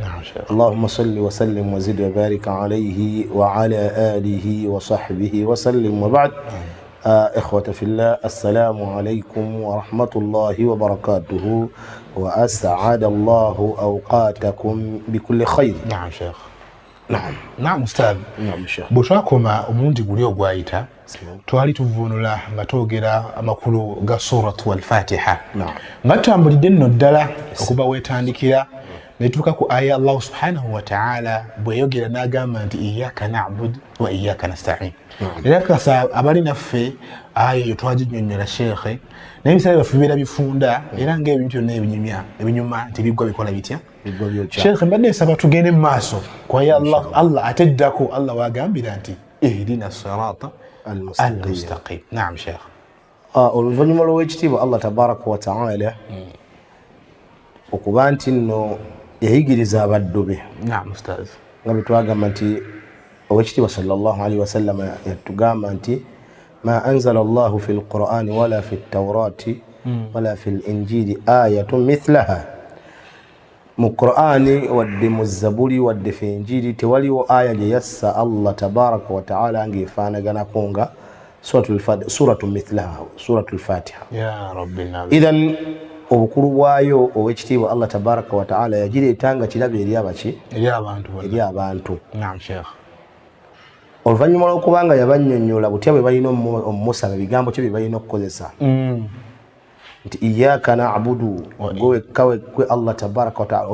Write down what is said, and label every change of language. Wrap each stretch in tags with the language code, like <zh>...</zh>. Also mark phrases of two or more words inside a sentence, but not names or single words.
<ar>اللهم صل وسلم وزد وبارك عليه وعلى آله وصحبه وسلم. وبعد، إخوة في الله، السلام عليكم ورحمة الله وبركاته، وأسعد الله أوقاتكم بكل خير. نعم شيخ. نعم أستاذ. نعم شيخ.</ar> <lg>Bwetwakoma omulundi guli ogwayita twali tuvvuunula nga twogera amakulu ga</lg> <ar>سورة الفاتحة</ar> <lg>nga tutambulidde nno ddala okuba weetandikira ne tutuuka ku aya</lg> <ar>الله سبحانه وتعالى</ar> <lg>bweyogera n'agamba nti</lg> <ar>إياك نعبد وإياك نستعين.</ar> <lg>Era kasa abali naffe aya eyo twaginnyonnyola sheekhe naye ebisale byaffe bibeera bifunda era ng'ebintu byonna ebinyuma nti biggwa bikola bitya. Sheikh mbadde nsaba tugende mu maaso kwa ya Allah ateddako Allah wagambira nti</lg> <ar>اهدنا الصراط المستقيم. نعم شيخ.</ar> <lg>Oluvannyuma lw'ekitiibwa</lg> <ar>الله تبارك وتعالى</ar> <lg>okuba nti nno yayigiriza abaddu be.</lg> <ar>نعم أستاذ.</ar> <lg>Nga bwe twagamba nti owekitiibwa</lg> <ar>صلى الله عليه وسلم</ar> <lg>yatugamba nti</lg> <ar>ما أنزل الله في القرآن ولا في التوراة ولا في الإنجيل آية مثلها.</ar> <lg>Mu Qur'ani wadde mu Zaburi wadde</lg> <ar>في الإنجيل</ar> <lg>tewaliwo aya gye yassa</lg> <ar>الله تبارك وتعالى</ar> <lg>ng'efaanaganako nga</lg> <ar>سورة مثلها، سورة الفاتحة. يا رب العالمين.</ar> <lg>Idhan obukulu bwayo owekitiibwa</lg> <ar>الله تبارك وتعالى</ar> <lg>yagireetanga kirabe eri abaki? Eri abantu.</lg> <ar>نعم شيخ.</ar> <lg>Oluvannyuma lw'okubanga yabannyonnyola butya bwe balina omusaba ebigambo kye bye balina okukozesa. Nti</lg> <ar>إياك نعبد</ar> <lg>gwe kawe kwe</lg> <ar>الله تبارك وتعالى.</ar>